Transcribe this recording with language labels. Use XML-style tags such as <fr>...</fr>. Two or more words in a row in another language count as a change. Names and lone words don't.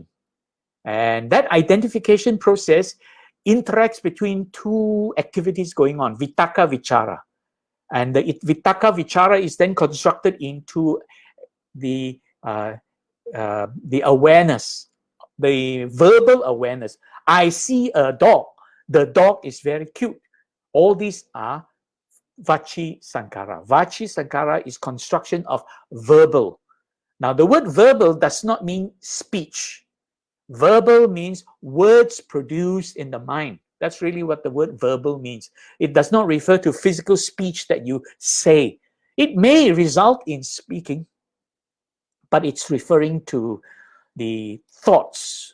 <en>And that identification process interacts between two activities going on,</en> <pi>vitakka, vichara.</pi> <en>And the</en> <pi>vitakka, vichara</pi> <en>is then constructed into the awareness, the verbal awareness. I see a dog. The dog is very cute. All these are</en> <pi>vachi sankara. Vachi sankara</pi> <en>is construction of verbal. Now, the word verbal does not mean speech. Verbal means words produced in the mind. That's really what the word verbal means. It does not refer to physical speech that you say. It may result in speaking, but it's referring to the thoughts.</en>